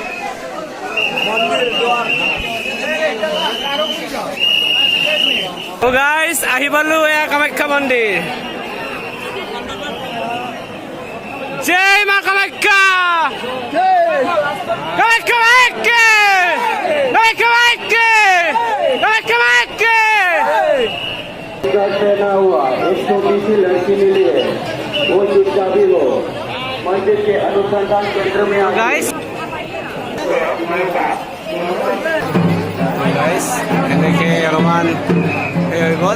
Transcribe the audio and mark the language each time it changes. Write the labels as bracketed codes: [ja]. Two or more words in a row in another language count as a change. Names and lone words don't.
[as] তো গাইজ আহি পালোঁ এয়া কামাখ্যা মন্দিৰ জয় মা কামাখ্যা কামাখ্যা মাইকে কামাখ্যা মাইকে কামাখ্যা মাইকে [hi] पहना हुआ 120 लड़की मिली है वो जिसका भी हो मंदिर के अनुसंधान केंद्र में [as] गाइस এনেকে অলপমান এই হৈ গ'ল